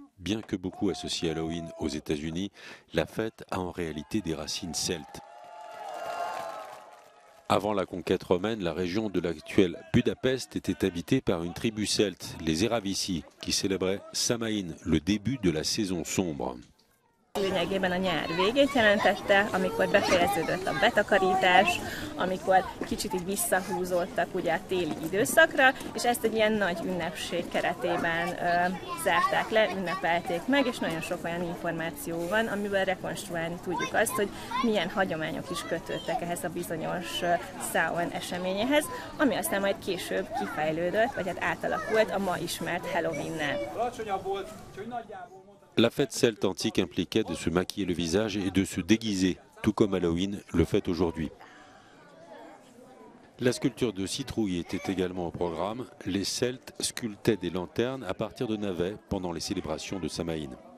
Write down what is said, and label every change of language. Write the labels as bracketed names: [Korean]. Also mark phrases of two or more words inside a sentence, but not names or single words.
[French] Bien que beaucoup associent Halloween aux États-Unis, la fête a en réalité des racines celtes. Avant la conquête romaine, la région de l'actuelle Budapest était habitée par une tribu celte, les Eraviszi, qui célébraient Samain, le début de la saison sombre. [Hungarian] Lényegében a nyár végét jelentette, amikor befejeződött a betakarítás, amikor kicsit így visszahúzódtak ugye a téli időszakra, és ezt egy ilyen nagy ünnepség keretében zárták le, ünnepelték meg, és nagyon sok olyan információ van, amivel rekonstruálni tudjuk azt, hogy milyen hagyományok is kötődtek ehhez a bizonyos Samhain eseményehez, ami aztán majd később kifejlődött, vagy hát átalakult a ma ismert Halloween-nel. [French] La fête celte antique impliquait de se maquiller le visage et de se déguiser, tout comme Halloween le fait aujourd'hui. La sculpture de citrouille était également au programme. Les Celtes sculptaient des lanternes à partir de navets pendant les célébrations de Samain.